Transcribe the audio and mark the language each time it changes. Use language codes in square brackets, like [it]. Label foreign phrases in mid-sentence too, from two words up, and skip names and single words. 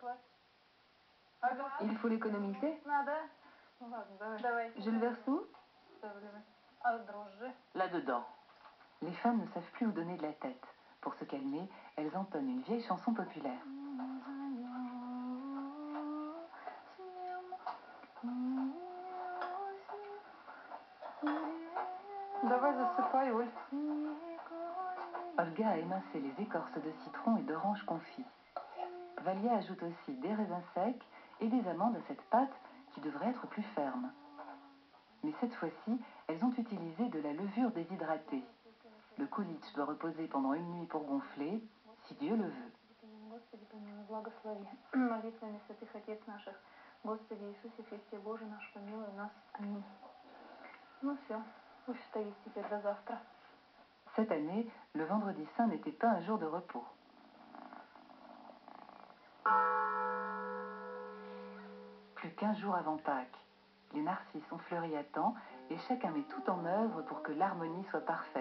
[fr] Il faut l'économiser. Je le verse où? Là-dedans. Les femmes ne savent plus où donner de la tête. Pour se calmer, elles entonnent une vieille chanson populaire. [ru] Давай засыпай, Оль. [fr] Olga a émincé les écorces de citron et d'orange confit. Valia ajoute aussi des raisins secs et des amandes à cette pâte qui devrait être plus ferme. Mais cette fois-ci, elles ont utilisé de la levure déshydratée. Le koulitch doit reposer pendant une nuit pour gonfler, si Dieu le veut. [ru] Господи, помилуй, благослови. Молитвами святых Отец наших. Господи Иисусе Христе Боже наш, помилуй нас. Аминь. Ну все, пусть стоит теперь до завтра. [fr] Cette année, le vendredi saint n'était pas un jour de repos. Plus qu'1 jour avant Pâques. Les narcisses ont fleuri à temps et chacun met tout en œuvre pour que l'harmonie soit parfaite.